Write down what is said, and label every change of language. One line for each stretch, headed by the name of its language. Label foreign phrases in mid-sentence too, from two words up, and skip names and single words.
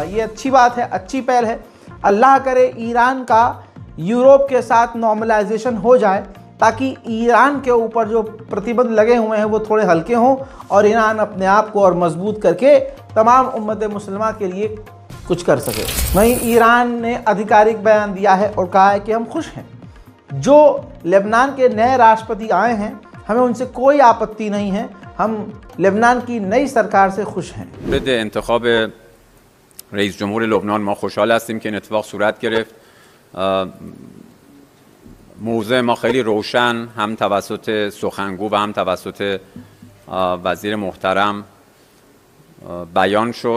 Hindi: ये अच्छी बात है, अच्छी पहल है। अल्लाह करे ईरान का यूरोप के साथ नॉर्मलाइजेशन हो जाए, ताकि ईरान के ऊपर जो प्रतिबंध लगे हुए हैं वो थोड़े हल्के हों और ईरान अपने आप को और मजबूत करके तमाम उम्मत मुसलमान के लिए कुछ कर सके। वहीं ईरान ने आधिकारिक बयान दिया है और कहा है कि हम खुश हैं। जो लेबनान के नए राष्ट्रपति आए हैं, हमें उनसे कोई आपत्ति नहीं है। हम लेबनान की नई सरकार से खुश हैं।
Persian: بعد انتخاب رئیس جمهور لبنان ما خوشحال هستیم که این اتفاق صورت گرفت. موضوع ما خیلی روشن هم توسط سخنگو و هم توسط وزیر محترم بیان شد.